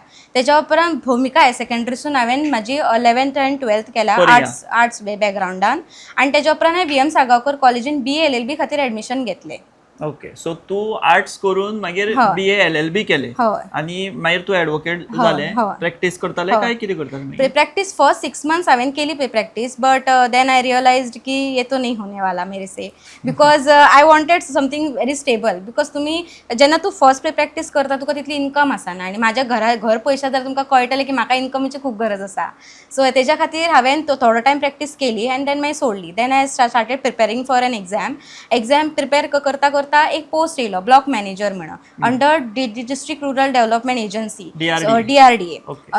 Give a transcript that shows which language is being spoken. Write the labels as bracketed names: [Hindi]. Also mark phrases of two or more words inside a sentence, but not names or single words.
[Konkani] तेज्या उपरांत भूमिका हायर सेकंडरीसून हांवें म्हाजी 11th आनी 12th केला आर्ट्स बॅकग्रावंडान. आनी तेज्या उपरांत हांवें VM साळगांवकर कॉलेजीन BA LLB खातीर एडमिशन घेतलें. ओके, सो तूं आर्ट्स करून मागीर BA LLB केलें आनी मागीर तूं एडवोकेट जालें. प्रॅक्टीस करतालें काय कितें करतालें? [English] practice first 6 months [Konkani] हांवें केली [English] practice, but then I realized [Hindi] की ये तो नहीं होने वाला मेरे से, [English] because I wanted something very stable. [Konkani] बिकॉज तुमी जेन्ना तूं [English] first practice [Konkani] करता तुका तितली इन्कम आसना आनी म्हाज्या घर पयशा जर तुमकां कळटलें की म्हाका इन्कमीची खूब गरज आसा. सो तेज्या खातीर हांवें थोडो टायम प्रॅक्टीस केली आनी देन मागीर सोडली. [English] then I started preparing for an exam [Konkani] प्रिपेर करता एक पोस्ट येयलो [English] block manager [Konkani] म्हणून [English] under District Rural Development Agency DRDA.